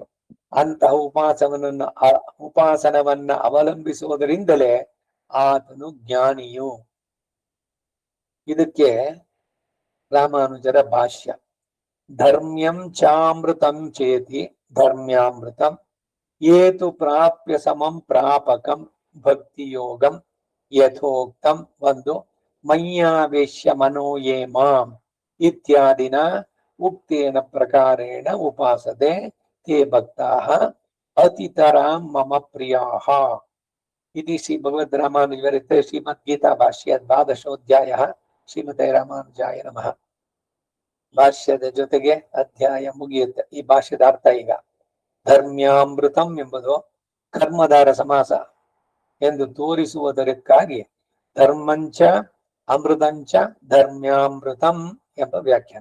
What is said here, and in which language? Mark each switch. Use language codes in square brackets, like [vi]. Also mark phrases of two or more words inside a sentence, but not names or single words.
[kn] ಅಂತಹ ಉಪಾಸನವನ್ನ ಅವಲಂಬಿಸುವುದರಿಂದಲೇ ಆತನು ಜ್ಞಾನಿಯು. ಇದಕ್ಕೆ ರಾಮಾನುಜರ ಭಾಷ್ಯ: [sa] ಧರ್ಮ್ಯಂ ಚಾಮೃತಂ ಚೇತಿ ಧರ್ಮ್ಯಾಮೃತಂ ಏತು ಪ್ರಾಪ್ಯ ಸಮಂ ಪ್ರಾಪಕಂ ಭಕ್ತಿಯೋಗಂ ಯಥೋಕ್ತಂ ಒಂದು ಮಯ್ಯಾವೇಶ್ಯ ಮನೋಯೇ ಮಾಂ ಇತ್ಯಾದಿನ ಉಕ್ತೇನ ಪ್ರಕಾರೇಣ ಉಪಾಸತೆ ತೇ ಭಕ್ತಾಃ ಅತಿತರಾಂ ಮಮ ಪ್ರಿಯಾಃ. इति श्री भगवದ್ ರಾಮಾನುಜವಿರತೆ ಶ್ರೀಮದ್ಗೀತಾ ಭಾಷ್ಯ 12ೋಧ್ಯಾಯ ಶ್ರೀಮತೆ ರಾಮಾನುಜಾಯ ನಮಃ. [kn] ಭಾಷ್ಯದ ಜೊತೆಗೆ ಅಧ್ಯಾಯ ಮುಗಿಯುತ್ತೆ. ಈ ಭಾಷ್ಯದ ಅರ್ಥ ಈಗ: ಧರ್ಮ್ಯಾಮೃತಂ ಎಂಬುದು ಕರ್ಮಧಾರ ಸಮಾಸ ಎಂದು ತೋರಿಸುವುದಕ್ಕಾಗಿ [sa] ಧರ್ಮಂಚ ಅಮೃತಂಚ ಧರ್ಮ್ಯಾಮೃತಂ [kn] ಎಂಬ ವ್ಯಾಖ್ಯಾನ.